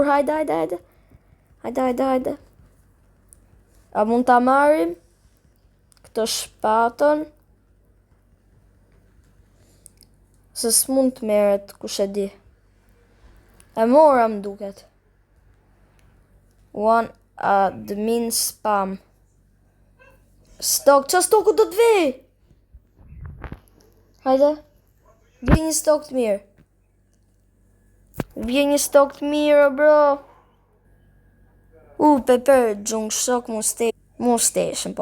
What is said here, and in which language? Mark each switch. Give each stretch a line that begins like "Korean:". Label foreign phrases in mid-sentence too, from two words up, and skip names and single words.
Albanian: Hajde. A mund ta marrim këtë shpatën? Se s'mund të meret, kush e di. E mora më duket.
English: One admin spam.
Albanian: Stok, qa stoku do të vej? Hajde. Vje një stok të mirë. Bro. Pepper, Jung Shock Mutation, po.